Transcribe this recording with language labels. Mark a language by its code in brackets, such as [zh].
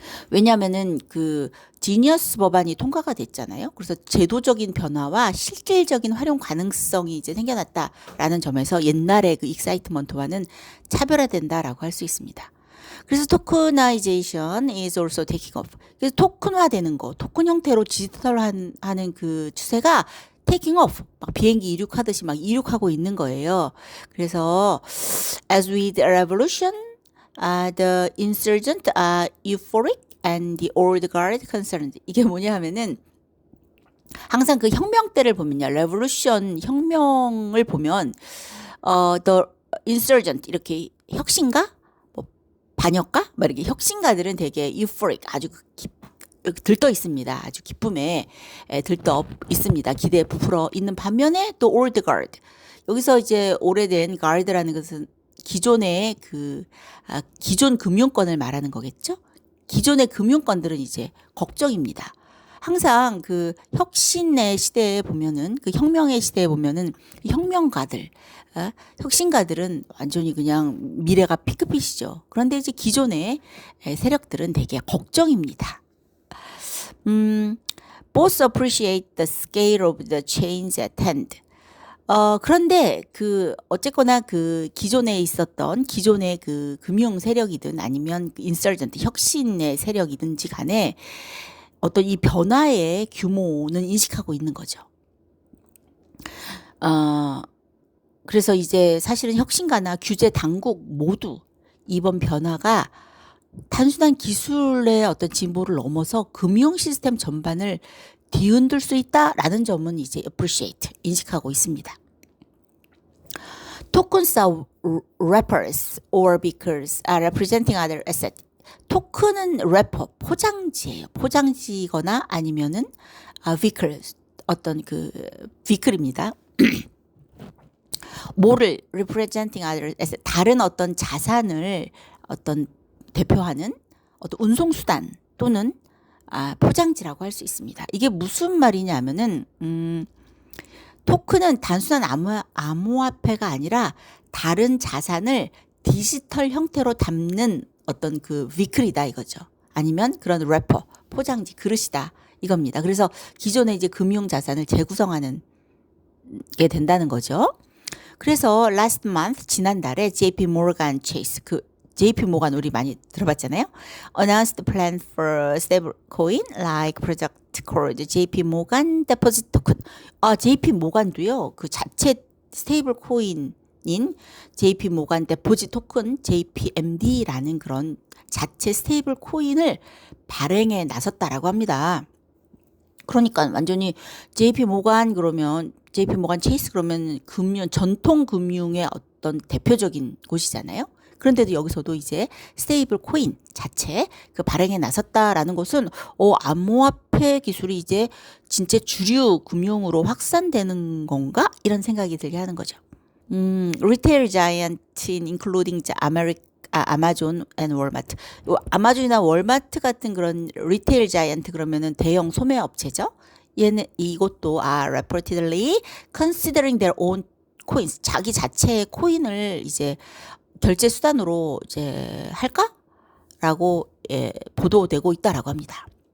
[ko] 왜냐하면은 지니어스 법안이 통과가 됐잖아요. 그래서 제도적인 변화와 실질적인 활용 가능성이 이제 생겨났다라는 점에서 옛날의 그 익사이트먼트와는 차별화된다라고 할 수 있습니다. 그래서 [en] 토크나이제이션 is also taking off. [ko] 그래서 토큰화되는 거, 토큰 형태로 디지털하는 그 추세가 [en] taking off, [ko] 비행기 이륙하듯이 이륙하고 있는 거예요. 그래서 [en] as with the revolution, the insurgent are euphoric and the old guard concerned. [ko] 이게 뭐냐 하면은 항상 그 혁명 때를 보면요. revolution 혁명을 보면 [en] the insurgent [ko] 이렇게 혁신가? 반역가? 이렇게 혁신가들은 되게 euphoric 아주 들떠 있습니다. 아주 기쁨에 들떠 있습니다. 기대에 부풀어 있는 반면에 또 [en] old guard. [ko] 여기서 이제 오래된 guard라는 것은 기존의 기존 금융권을 말하는 거겠죠? 기존의 금융권들은 이제 걱정입니다. 항상 혁신의 시대에 보면은 혁명의 시대에 보면은 혁명가들, 혁신가들은 완전히 그냥 미래가 피크빛이죠. 그런데 이제 기존의 세력들은 되게 걱정입니다. [en] Both appreciate the scale of the change at hand. [ko] 그런데 어쨌거나 기존에 있었던 기존의 금융 세력이든 아니면 인서전트 혁신의 세력이든지 간에 어떤 이 변화의 규모는 인식하고 있는 거죠. 그래서 이제 사실은 혁신가나 규제 당국 모두 이번 변화가 단순한 기술의 어떤 진보를 넘어서 금융 시스템 전반을 뒤흔들 수 있다라는 점은 이제 appreciate, 인식하고 있습니다. [en] Tokens are wrappers or beakers are representing other assets. [ko] 토큰은 래퍼, 포장지예요. 포장지거나 아니면은 vehicle, 어떤 vehicle입니다. 뭐를 [en] representing other assets, [ko] 다른 어떤 자산을 대표하는 어떤 운송수단 또는 포장지라고 할 수 있습니다. 이게 무슨 말이냐면은 토큰은 단순한 암호화폐가 아니라 다른 자산을 디지털 형태로 담는 어떤 비클이다 이거죠. 아니면 그런 래퍼, 포장지, 그릇이다 이겁니다. 그래서 기존의 이제 금융 자산을 재구성하는 게 된다는 거죠. 그래서 [en] last month [ko] 지난달에 JP Morgan Chase JP 모간 우리 많이 들어봤잖아요. [en] Announced plan for stablecoin like project called JP Morgan Deposit Token. [ko] JP 모간도요. 자체 스테이블 코인인 JP 모간 데포짓 토큰 JPMD라는 그런 자체 스테이블 코인을 발행에 나섰다라고 합니다. 그러니까 완전히 JP 모간 체이스 그러면 전통 금융의 어떤 대표적인 곳이잖아요. 그런데도 여기서도 이제 스테이블 코인 자체 발행에 나섰다라는 것은 암호화폐 기술이 이제 진짜 주류 금융으로 확산되는 건가? 이런 생각이 들게 하는 거죠. [en] retail giant including 아마존 and 월마트. [ko] 아마존이나 월마트 같은 그런 리테일 자이언트 그러면은 대형 소매 업체죠. 얘는 이것도 [en] reportedly considering their own coins [ko] 자기 자체의 코인을 이제 결제 수단으로 이제 할까라고 보도되고 있다라고 합니다.